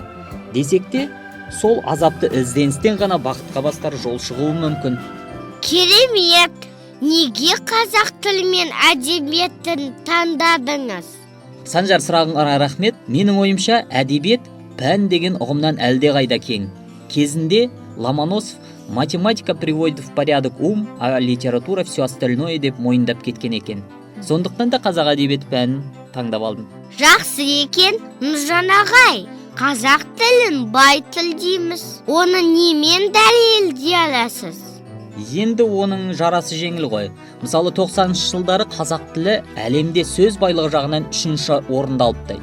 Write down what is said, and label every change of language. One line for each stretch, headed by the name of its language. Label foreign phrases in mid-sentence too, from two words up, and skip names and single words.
Kazakh: Десек те, сол азапты ізденістен ғана бақытқа бастар жол шығуы мүмкін. Керемет! Неге қазақ тілі мен әдебиетін таңдадыңыз? Санжар, сұрағыңа рахмет. Менің ойымша әдебиет пән деген ұғымнан әлде қайда кең.
Russian: Кезінде Ломоносов математика приводит в порядок ум, а литература все остальное
Kazakh: деп мойындап кеткен екен. Сондықтан да қазақ әдебиет пәнін таңдап алдым. Жақсы екен, Нұржан ағай. Қазақ тілін бай тіл дейміз. Оны немен дәлелдей аласыз? Енді оның жарасы жеңіл ғой. Мысалы 90-шы жылдары қазақ тілі әлемде сөз байлығы жағынан 3-ші орында алыпты.